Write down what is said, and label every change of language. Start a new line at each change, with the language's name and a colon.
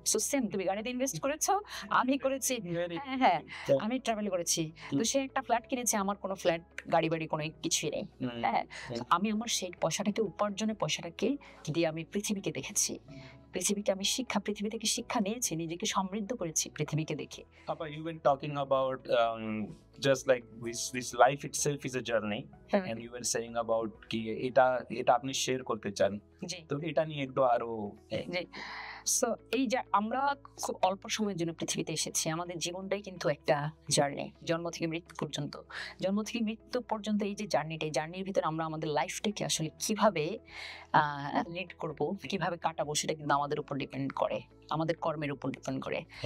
Bangla: So same, তুমি গাড়িতে invest করেছো, আমি করেছি। হ্যাঁ, আমি ট্রাভেল করেছি। তো সে একটা ফ্ল্যাট কিনেছে, আমার কোনো ফ্ল্যাট গাড়ি বাড়ি কোনো কিছুই নেই। হ্যাঁ, আমি আমার সেই পয়সাটাকে, উপার্জনের পয়সাটাকে দিয়ে আমি পৃথিবীকে দেখেছি, পৃথিবীকে আমি পৃথিবী থেকে শিক্ষা নিয়েছি, নিজেকে সমৃদ্ধ করেছি পৃথিবীকে দেখে।
English: You were talking about just like this life itself is a journey, and you were saying about
Bangla: কি এটা আপনি শেয়ার করতে চান, তো এটা নিয়ে একটু আরো। সো এই যে আমরা খুব অল্প সময়ের জন্য পৃথিবীতে এসেছি, আমাদের জীবনটাই কিন্তু একটা জার্নি, জন্ম থেকে মৃত্যু পর্যন্ত। জন্ম থেকে মৃত্যু পর্যন্ত এই যে জার্নিটা, এই জার্নির ভিতরে আমরা আমাদের লাইফটাকে আসলে কিভাবে লিড করব, কিভাবে কাটাবো, সেটা কিন্তু আমাদের উপর ডিপেন্ড করে, আমাদের কর্মের উপর ডিপেন্ড করে।